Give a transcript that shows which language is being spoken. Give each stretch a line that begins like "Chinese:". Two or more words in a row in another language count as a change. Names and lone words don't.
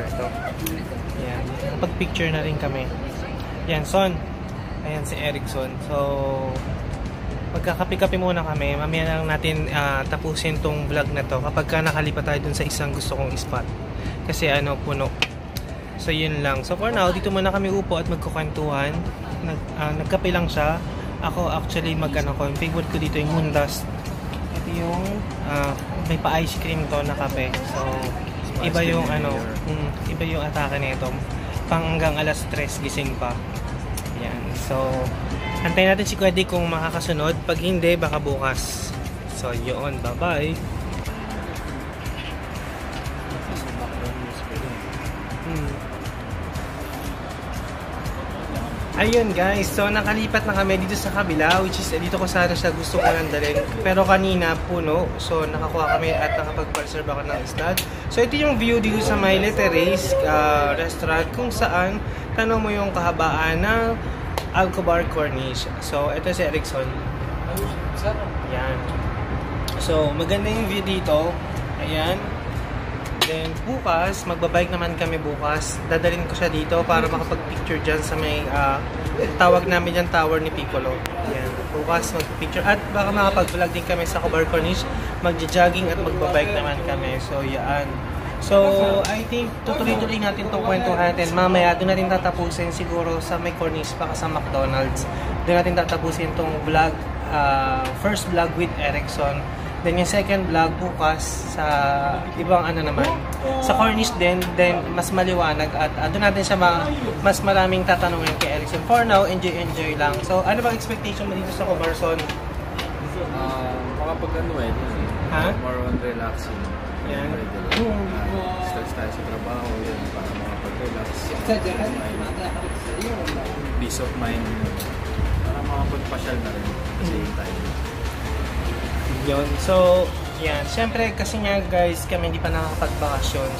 Filipino: Ito. Yan. Pag-picture na rin kami. Yan, Son. Ayan si Erickson. So, magkakape-kape muna kami. Mamaya lang natin tapusin tong vlog na to kapag ka nakalipat tayo dun sa isang gusto kong spot. Kasi puno. So, yun lang.
English: So, for now,
Filipino: dito muna kami upo at magkukwentuhan. Nagkape lang siya. Ako, actually, yung favorite ko dito yung Mundas. Ito yung may pa-ice cream to na kape. So, iba yung iba yung atake nito. Pang hanggang alas 3 gising pa. Yan. So, antayin natin si Kwedi kung makakasunod. Pag hindi, baka bukas. So, yun. Bye-bye. Ayun guys, so nakalipat na kami dito sa kabila,
English: which is
Filipino: dito ko sana siya gusto ko lang dalhin. Pero kanina puno, so nakakuha kami at nakapag-reserve ako ng slot. So ito yung view dito sa may Letteres Restaurant kung saan tanong mo yung kahabaan ng Alcobar Corniche. So ito si Erickson. Yan. So maganda yung view dito. Ayan. Then bukas, magbabike naman kami bukas. Dadalhin ko siya dito para makapag-picture dyan sa may tawag namin dyan tower ni Piccolo. Yan. Bukas mag-picture at baka makapag-vlog din kami sa Cobar Corniche. Magja-jogging at magbabike naman kami. So yan. So
English: I think
Filipino: tutuloy-tuloy natin itong kwentuhan natin. Mamaya doon natin tatapusin siguro sa may Corniche baka sa McDonald's. Doon natin tatapusin itong vlog.
English: First vlog with Erickson.
Filipino: Then yung
English: second vlog
Filipino: bukas sa ibang naman. Sa Corniche din, then mas maliwanag at doon natin siya mas maraming tatanungin kay Erickson.
English: For now, enjoy lang.
Filipino: So, ano bang expectation mo dito sa Cobarson?
English: Makapag more on relaxing.
Filipino: Yan. Stress tayo sa trabaho, yun, para makapag-relax.
English: Peace of mind.
Filipino: Para makapagpasyal na rin.
English: Same time.
Filipino: Yun. So, yan. Siyempre, kasi nga guys, kami hindi pa nakakapag-bakasyon.